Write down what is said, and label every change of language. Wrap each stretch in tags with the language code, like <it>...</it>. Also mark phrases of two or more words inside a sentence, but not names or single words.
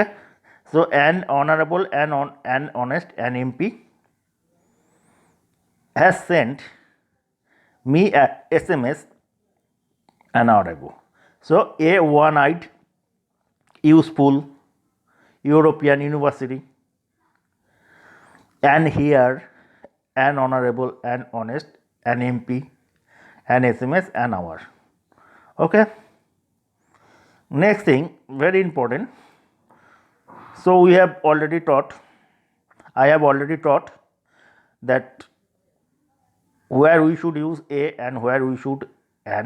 <en>So an honorable and an honest an MP has sent me a SMS an hour ago. So a one-eyed useful European university, and here an honorable and honest an MP, an SMS an hour. Okay. Next thing, very important. So we have already taught, I have already taught that where we should use a and where we should an.</en>